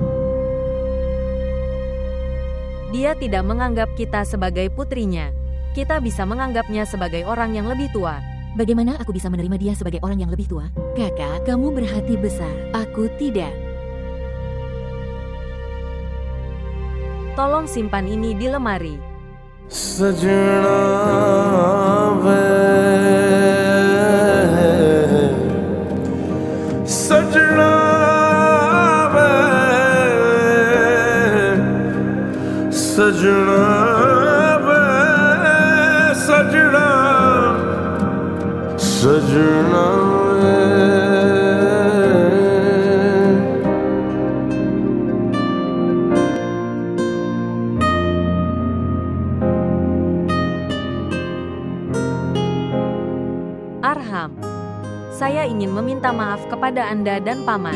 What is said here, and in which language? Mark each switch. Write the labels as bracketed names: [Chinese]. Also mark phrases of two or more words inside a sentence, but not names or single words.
[Indonesian] Dia tidak menganggap kita sebagai putrinya. Kita bisa menganggapnya sebagai orang yang lebih tua. Bagaimana aku bisa menerima dia sebagai orang yang lebih tua? Kakak, kamu berhati besar. Aku tidak. Tolong simpan ini di lemari. [Punjabi] ਸਜਣਾ ਵੇ ਸਜਣਾ ਵੇ ਸਜਣਾ ਵੇ ਸਜਣਾ ਸਜਣਾ ਵੇ [Indonesian] Arham, saya ingin meminta maaf kepada Anda dan Paman.